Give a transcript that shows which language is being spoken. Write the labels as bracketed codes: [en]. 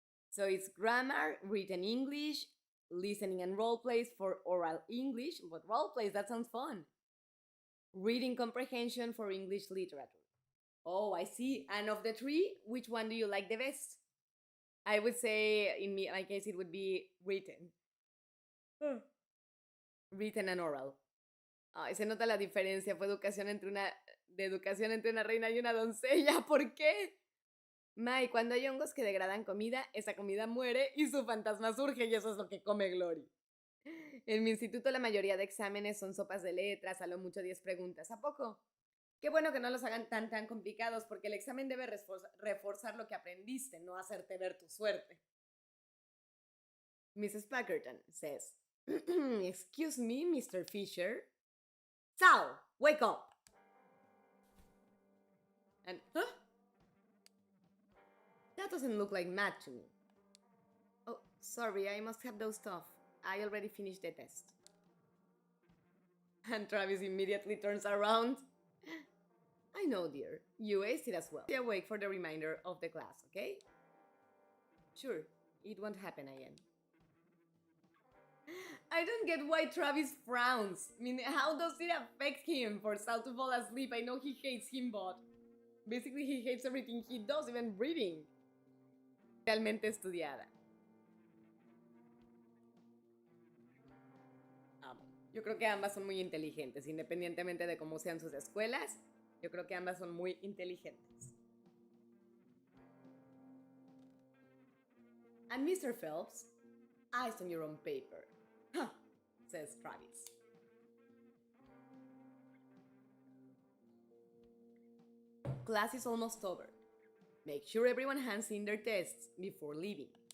[en] So it's grammar, written English, listening and role plays for oral English, but role plays, that sounds fun. Reading comprehension for English literature. Oh, I see. And of the 3, which one do you like the best? I would say, in my case, it would be written. Written and oral. [es] Ay, se nota la diferencia. Fue educación entre una reina y una doncella. ¿Por qué? Mai, cuando hay hongos que degradan comida, esa comida muere y su fantasma surge y eso es lo que come Glory. En mi instituto la mayoría de exámenes son sopas de letras, a lo mucho 10 preguntas. ¿A poco? Qué bueno que no los hagan tan complicados porque el examen debe reforzar lo que aprendiste, no hacerte ver tu suerte. [en] Mrs. Packerton says, Excuse me, Mr. Fisher. Sal, wake up. And, huh? That doesn't look like math to me. Oh, sorry, I must have dozed off. I already finished the test. And Travis immediately turns around. I know, dear. You aced it as well. Stay awake for the remainder of the class, okay? Sure, it won't happen again. I don't get why Travis frowns. I mean, how does it affect him for Sal to fall asleep? I know he hates him, but basically he hates everything he does, even breathing. [es] Realmente estudiada. Amo. Yo creo que ambas son muy inteligentes, independientemente de cómo sean sus escuelas. Yo creo que ambas son muy inteligentes. [en] And Mr. Phelps, eyes on your own paper. Huh, says Travis. Class is almost over. Make sure everyone hands in their tests before leaving.